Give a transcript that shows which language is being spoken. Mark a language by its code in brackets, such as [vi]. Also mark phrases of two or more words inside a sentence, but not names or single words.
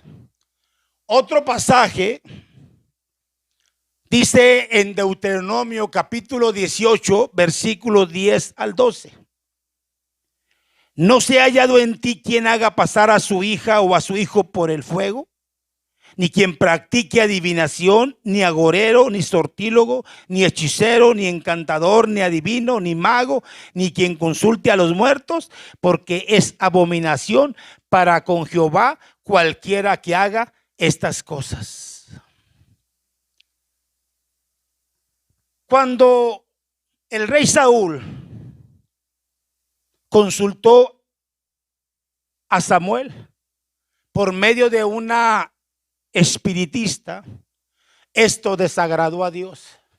[es] Otro pasaje dice en Deuteronomio capítulo 18, versículos 10 al 12. No se ha hallado en ti quien haga pasar a su hija o a su hijo por el fuego, ni quien practique adivinación, ni agorero, ni sortílogo, ni hechicero, ni encantador, ni adivino, ni mago, ni quien consulte a los muertos, porque es abominación para con Jehová cualquiera que haga estas cosas. Cuando el rey Saúl consultó a Samuel por medio de una espiritista, esto desagradó a Dios.